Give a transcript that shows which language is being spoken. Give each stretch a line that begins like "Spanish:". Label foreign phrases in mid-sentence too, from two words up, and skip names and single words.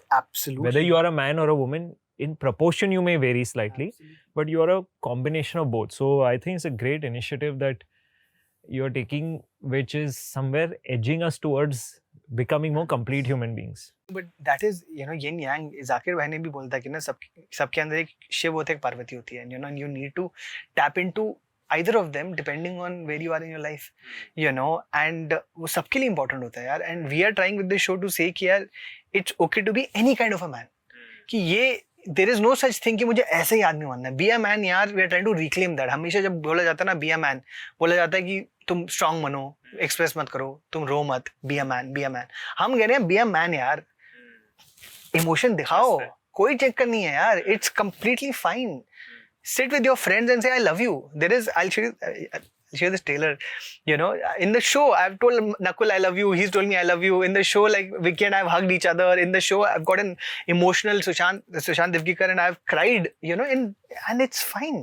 English: Absolutely. Whether you are a man or a woman, in proportion you may vary slightly, but you are a combination of both. So I think it's a great initiative that you're taking, which is somewhere edging us towards becoming more complete human beings. But that is, you know, yin yang.
Hindi: जाकिर भाई ने भी बोलता है कि ना सबके अंदर एक शिव होता है, एक पार्वती होती है.
English: You know, you need to tap into either of them depending on where you are in your life. You know, and
Hindi: वो सबके लिए important होता है यार.
English: And we are trying with this show to say
Hindi: कि यार
English: it's okay to be any kind of a man.
Hindi: कि ये
English: there is no such thing
Hindi: कि मुझे ऐसे ही आदमी बनना है.
English: Be a man यार. We are trying to reclaim that.
Hindi: हमेशा जब बोला जाता है ना
English: be a man,
Hindi: बोला जाता है कि तुम strong बनो, express मत करो, तुम रो मत,
English: be a man, be a man.
Hindi: हम कह रहे हैं
English: be a man
Hindi: यार. Emotion दिखाओ, कोई चक्कर नहीं है यार.
English: It's completely fine. Sit with your friends and say I love you. There is, I'll show you this trailer. You know, in the show I've told Nakul I love you, he's told me I love you. In the show, like Vicky and I've hugged each other. In the show I've got an emotional Sushant Divgikar and I've cried, you know, and it's fine.